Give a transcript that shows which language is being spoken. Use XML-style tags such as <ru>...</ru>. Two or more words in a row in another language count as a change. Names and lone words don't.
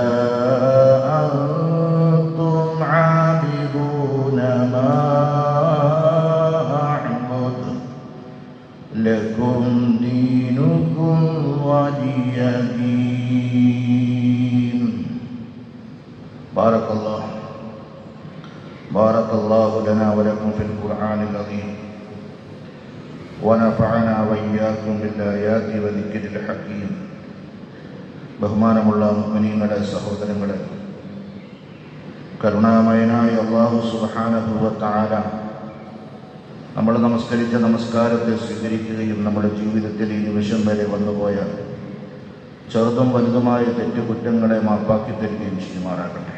<ar>أنتم عابدون ما أعبد لكم دينكم ولي دين. بارك الله لنا ولكم في القرآن العظيم ونفعنا وإياكم بالآيات وذكر الحكيم.</ar> <ml>ബഹുമാനമുള്ള മുഅ്മിനീങ്ങളെ, സഹോദരങ്ങളെ, കരുണാമയനായ അല്ലാഹു</ml> <ar>سبحانه وتعالى</ar> <ml>നമ്മൾ നമസ്കരിച്ച നമസ്കാരത്തെ സ്വീകരിക്കുകയും നമ്മുടെ ജീവിതത്തിൽ ഈ നിമിഷം വരെ വന്നുപോയ ചെറുതും വലുതുമായ തെറ്റുകുറ്റങ്ങളെ മാപ്പാക്കി തരികയും ചെയ്യുമാറാകട്ടെ.</ml>